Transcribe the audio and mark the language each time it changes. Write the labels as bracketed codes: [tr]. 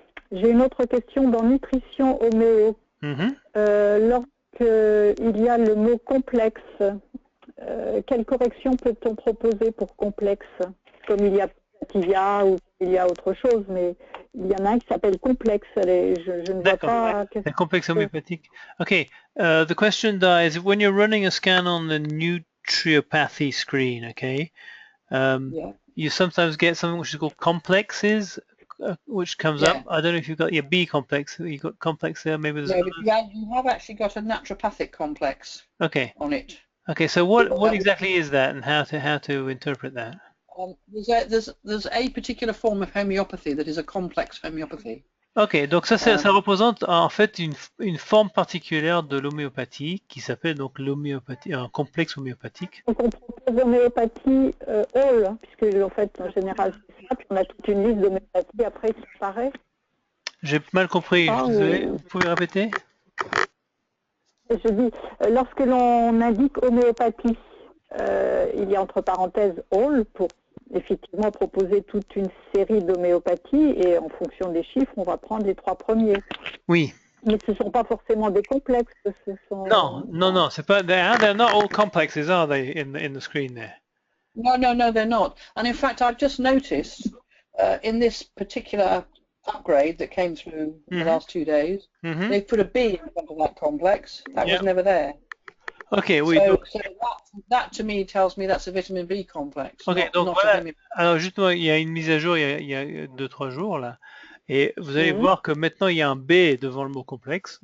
[fr] J'ai une autre question dans nutrition homéo. Lorsqu'il y a le mot complexe, quelle correction peut-on proposer pour complexe? Comme il y a tibia ou il y a autre chose, mais il y en a un qui s'appelle complexe. Je ne vois pas. Un complexe homéopathique. [en] Okay. The question is when you're running a scan on the nutriopathy screen, okay? You sometimes get something which is called complexes, which comes up. I don't know if you've got your B complex. You've got complex there. Maybe there's. No, but you have actually got a naturopathic complex. Okay. On it. Okay. So what exactly is that, and how to interpret that? There's a particular form of homeopathy that is a complex homeopathy. [fr] Ok, donc ça représente en fait une forme particulière de l'homéopathie qui s'appelle donc l'homéopathie, un complexe homéopathique. Donc on propose l'homéopathie all, puisque en fait en général c'est ça, puis on a toute une liste d'homéopathie après qui apparaît. J'ai mal compris, je suis désolé, vous pouvez répéter? Je dis, lorsque l'on indique homéopathie, il y a entre parenthèses all pour effectivement proposer toute une série d'homéopathies et en fonction des chiffres, on va prendre les 3 premiers. Oui. Mais ce ne sont pas forcément des complexes. Non, c'est pas. [en] They're not all complexes, are they, in the screen there? No, they're not. And in fact, I've just noticed in this particular upgrade that came through in the last 2 days, they've put a B in front of that complex. That was never there. [fr] Ok, oui. [en] So that to me tells me that's a vitamin B complex. [fr] Ok, donc voilà. Alors justement, il y a une mise à jour il y a 2-3 jours là, et vous allez voir que maintenant il y a un B devant le mot complexe.